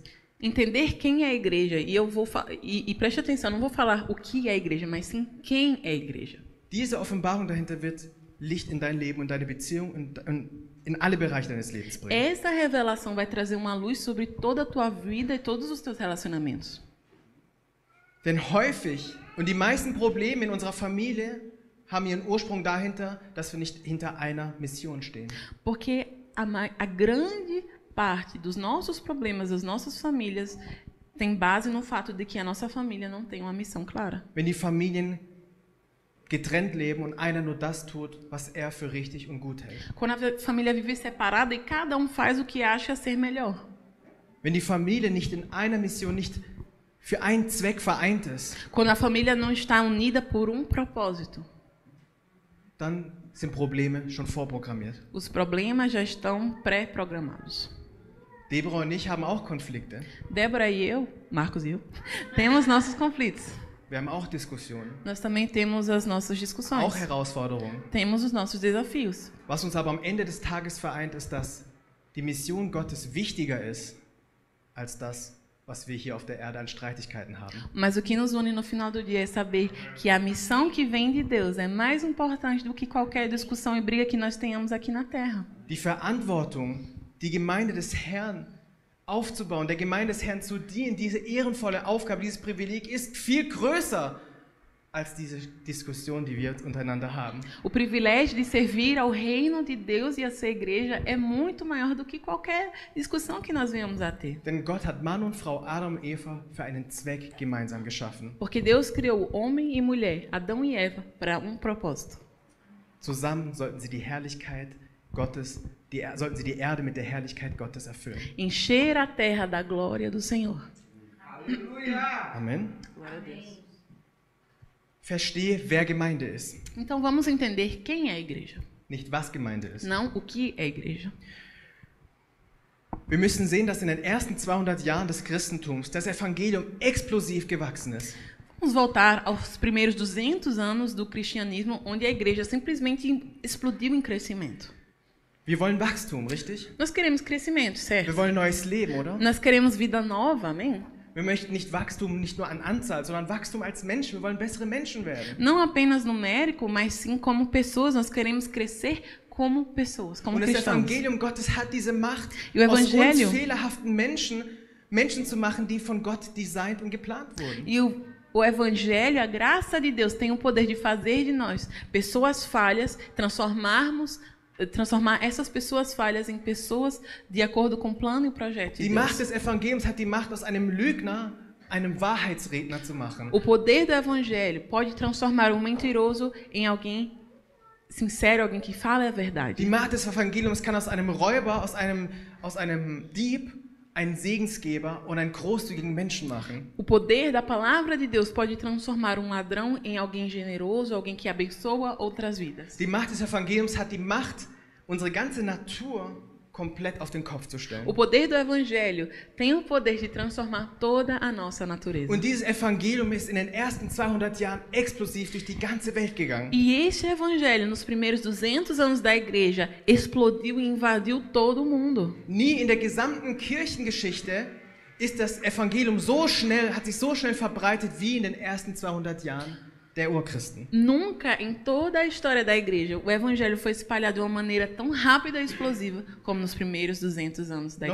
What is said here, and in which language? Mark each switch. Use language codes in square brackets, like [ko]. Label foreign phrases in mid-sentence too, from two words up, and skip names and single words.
[pt] Entender quem é a igreja, e preste atenção, não vou falar o que é a igreja, mas sim quem é a igreja. [de] Diese Offenbarung dahinter wird Licht in dein Leben und deine Beziehung und in alle Bereiche deines Lebens bringen. [pt] Essa revelação vai trazer uma luz sobre toda a tua vida e todos os teus relacionamentos. [de] Denn häufig und die meisten Probleme in unserer Familie haben ihren Ursprung dahinter, dass wir nicht hinter einer Mission stehen. [pt] Porque a grande parte dos nossos problemas, das nossas famílias, tem base no fato de que a nossa família não tem uma missão clara. [de] Wenn die Familien getrennt leben und einer nur das tut, was er für richtig und gut hält. [pt] Quando a família vive separada e cada um faz o que acha ser melhor. [de] Wenn die Familie nicht in einer Mission, nicht für einen Zweck vereint ist, [pt] Quando a família não está unida por um propósito. [de] dann sind Probleme schon vorprogrammiert. [pt] Os problemas já estão pré-programados. [de] Deborah und ich haben auch Konflikte. [pt] Débora e eu, Marcos e eu, temos nossos conflitos. [de] Wir haben auch Diskussionen, [pt] Nós também temos as nossas discussões. [de] auch Herausforderungen. [pt] Temos os nossos desafios. [de] Was uns aber am Ende des Tages vereint, ist, dass die Mission Gottes wichtiger ist als das, was wir hier auf der Erde an Streitigkeiten haben. [pt] Mas o que nos une no final do dia é saber que a missão que vem de Deus é mais importante do que qualquer discussão e briga que nós tenhamos aqui na Terra. [de] Die Verantwortung, die Gemeinde des Herrn aufzubauen, der Gemeinde des Herrn zu dienen, diese ehrenvolle Aufgabe, dieses Privileg ist viel größer als diese Diskussion, die wir untereinander haben. [pt] O privilégio de servir ao reino de Deus e a sua igreja é muito maior do que qualquer discussão que nós venhamos a ter. [de] Denn Gott hat Mann und Frau, Adam und Eva, für einen Zweck gemeinsam geschaffen. [pt] Porque Deus criou homem e mulher, Adão e Eva, para um propósito. [de] Zusammen sollten sie die Herrlichkeit Gottes, sollten sie die Erde mit der Herrlichkeit Gottes erfüllen. [pt] Encher a terra da glória do Senhor. [de] Amen. [pt] Glória a Deus. [de] Verstehe, wer Gemeinde ist, [pt] Então vamos entender quem é a igreja, [de] nicht was Gemeinde ist. [pt] não o que é a igreja. [de] Wir müssen sehen, dass in den ersten 200 Jahren des Christentums das Evangelium explosiv gewachsen ist. [pt] Vamos voltar aos primeiros 200 anos do cristianismo, onde a igreja simplesmente explodiu em crescimento. [de] Wir wollen Wachstum, richtig? [pt] Nós queremos crescimento, [de] Wir [pt] certo? [de] wollen neues Leben, oder? Nós queremos vida nova, amém? Wir möchten nicht Wachstum nicht nur an Anzahl, sondern Wachstum als Menschen. Wir wollen bessere Menschen werden. [pt] Não apenas numérico, mas sim como pessoas. Nós queremos crescer como pessoas, como [de] Und das [pt] cristãos. [de] Evangelium Gottes hat diese Macht, [pt] E o [de] aus uns [pt] Evangelho- [de] fehlerhaften Menschen zu machen, die von Gott designt und geplant wurden. [pt] E o Evangelho, a graça de Deus, tem o poder de fazer de nós pessoas falhas, transformar essas pessoas falhas em pessoas de acordo com o plano e o projeto de [de] Die [pt] Deus. [de] Macht des Evangeliums hat die Macht, aus einem Lügner einen Wahrheitsredner zu machen. [pt] O poder do Evangelho pode transformar um mentiroso em alguém sincero, alguém que fala a verdade. [de] Die Macht des Evangeliums kann aus einem Räuber, aus einem Dieb, einen Segensgeber und einen großzügigen Menschen machen. [pt] O poder da palavra de Deus pode transformar um ladrão em alguém generoso, alguém que abençoa outras vidas. [de] Die Macht des Evangeliums hat die Macht, unsere ganze Natur komplett auf den Kopf zu stellen. [pt] O poder do Evangelho tem o poder de transformar toda a nossa natureza. [de] Und dieses Evangelium ist in den ersten 200 Jahren explosiv durch die ganze Welt gegangen. [pt] E este Evangelho, nos primeiros 200 anos da igreja, explodiu e invadiu todo o mundo. [de] Nie in der gesamten Kirchengeschichte ist das Evangelium hat sich so schnell verbreitet wie in den ersten 200 Jahren der Urchristen. [pt] Nunca em toda a história da igreja o evangelho foi espalhado de uma maneira tão rápida e explosiva como nos primeiros 200 anos da